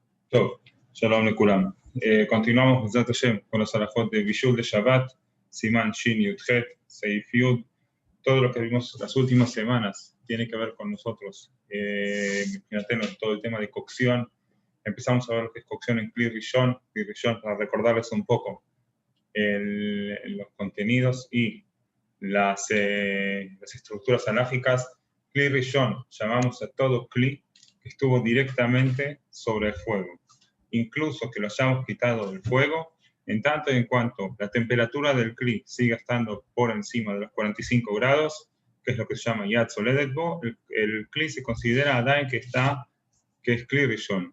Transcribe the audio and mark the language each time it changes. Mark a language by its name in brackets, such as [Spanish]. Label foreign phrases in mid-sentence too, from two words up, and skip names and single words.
[Hebrew] טוב, שלום לכולם. [Spanish] continuamos [Hebrew] בעזרת השם [Spanish] con los alajot de Bishul de Shabbat, Siman Shin Yudhet, Seif Yud. Todo lo que vimos las últimas semanas tiene que ver con nosotros. Fíjate, todo el tema de cocción. Empezamos a ver lo que es cocción en [Hebrew] כלי ראשון. כלי ראשון, [Spanish] para recordarles un poco los contenidos y las estructuras alágicas. [Hebrew] כלי ראשון, [Spanish] llamamos a todo Kli que estuvo directamente sobre el fuego. Incluso que lo hayamos quitado del fuego, en tanto y en cuanto la temperatura del Kli siga estando por encima de los 45 grados, que es lo que se llama [Hebrew] יד סולדת בו, [Spanish] el Kli se considera Adain que es [Hebrew] כלי ראשון.